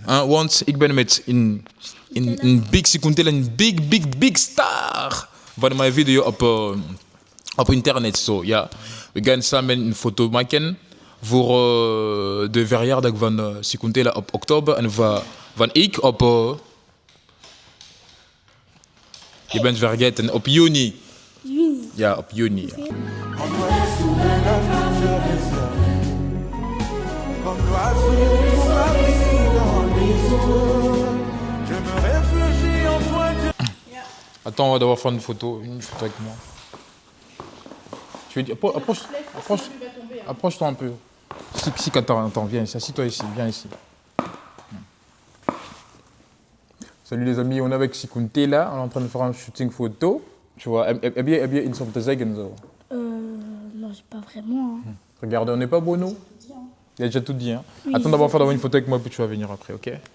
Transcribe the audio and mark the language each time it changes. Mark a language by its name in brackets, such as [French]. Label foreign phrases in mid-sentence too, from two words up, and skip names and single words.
[Dutch] Want ik ben met een big Sikunte, een [English] big star [Dutch] van mijn video op internet. So, ja. We gaan samen een foto maken voor de verjaardag van Sikunte op oktober en van ik op... Je bent vergeten, op juni. Juni. Ja, op juni. Ja. [French] Attends, on va devoir faire une photo avec moi. Tu veux dire, approche-toi un peu. Si attends, viens ici, assis-toi ici, viens ici. Salut les amis, on est avec Sikunte là, on est en train de faire un shooting photo. Tu vois, [Dutch] heb je iets om te zeggen zo? [French] Non, c'est pas vraiment. Hein. Regarde, on n'est pas beau nous? Il a déjà tout dit. Hein? Oui, attends d'abord faire une photo avec moi, puis tu vas venir après, ok?